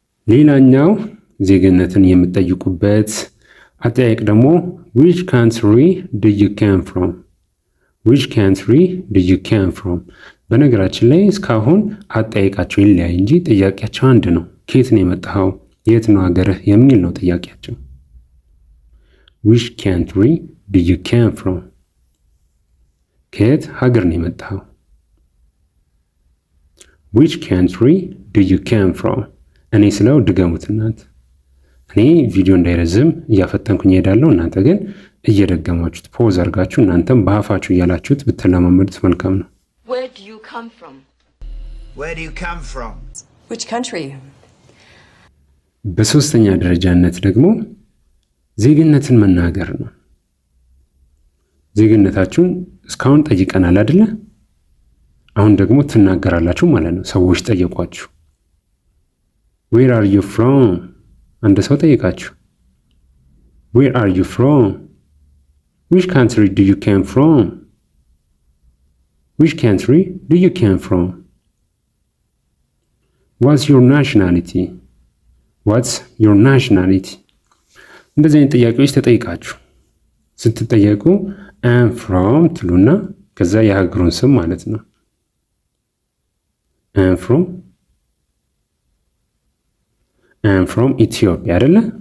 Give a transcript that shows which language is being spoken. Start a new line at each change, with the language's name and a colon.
Amharic: ሌላኛው ዜግነትን የምትጠይቁበት አጠያየቅ ደግሞ
English: which country do you came from? which country do you came from?
Amharic: በነገራችን ላይ እስካሁን አጠያየቃቸው ይለያይ እንጂ ጥያቄያቸው አንድ ነው። ከየት ነው የመጣኸው? የት ነው ሀገርህ የሚል ነው ጥያቄያቸው።
English: which country do you came from?
Amharic: ከየት ሀገር ነው የመጣኸው?
English: which country do you came from?
Amharic: እኔ ስለው ድገሙት እናንተ። እኔ ቪዲዮ እንዳይረዝም እያፈጠንኩኝ እሄዳለሁ። እናንተ ግን እየደገማችሁት ፖዝ አድርጋችሁ እናንተም በአፋችሁ እያላችሁት ብትለማመዱት መልካም ነው።
English: Where do you come from? Where do you come from? Which country?
Amharic: በሶስተኛ ደረጃነት ደግሞ ዜግነትን መናገር ነው። ዜግነታችሁን እስካሁን ጠይቀናል አይደለ? አሁን ደግሞ ትናገራላችሁ ማለት ነው። ሰዎች ጠየቋችሁ።
English: Where are you from?
Amharic: አንድ ሰው ጠይቃችሁ
English: Where are you from? Which country do you came from? Which country do you came from? What's your nationality? What's your nationality?
Amharic: እንደዚህ አይነት ጥያቄዎች ተጠይቃችሁ ስትጠየቁ
English: I'm from
Amharic: ትሉና ከዛ የሀገሩን ስም ማለት ነው። I'm from ኢትዮጵያ አይደለ?